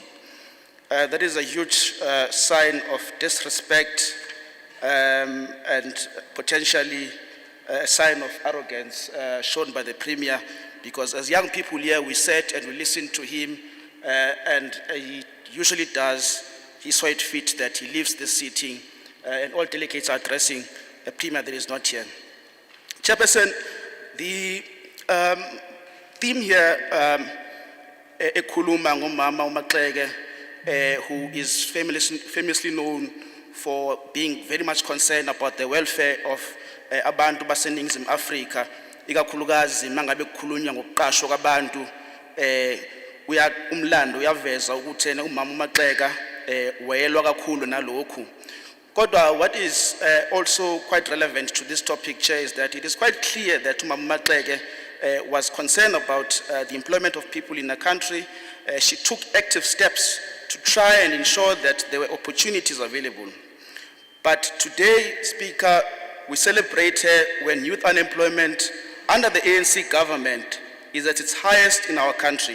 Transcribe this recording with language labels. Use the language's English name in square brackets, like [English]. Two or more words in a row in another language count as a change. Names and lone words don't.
[English] That is a huge sign of disrespect and potentially a sign of arrogance shown by the Premier, because as young people here, we sat and we listened to him, and he usually does. He saw it fit that he leaves this sitting and all delegates are addressing a Premier that is not here. Chairperson, the theme here, [Zulu] ekhuluma ngomama uMaxeke, [English] who is famously known for being very much concerned about the welfare of [Zulu] abantu baseNingizimu Afrika, ikakhulukazi mangabe kukhulunywa ngokuqashwa kwabantu, umlando uyaveza ukuthi umama uMaxeke wayelwa kakhulu nalokhu. [English] Kodwa what is also quite relevant to this topic, Chair, is that it is quite clear that Umama Maxeke was concerned about the employment of people in the country. She took active steps to try and ensure that there were opportunities available. But today, Speaker, we celebrate her when youth unemployment under the ANC government is at its highest in our country.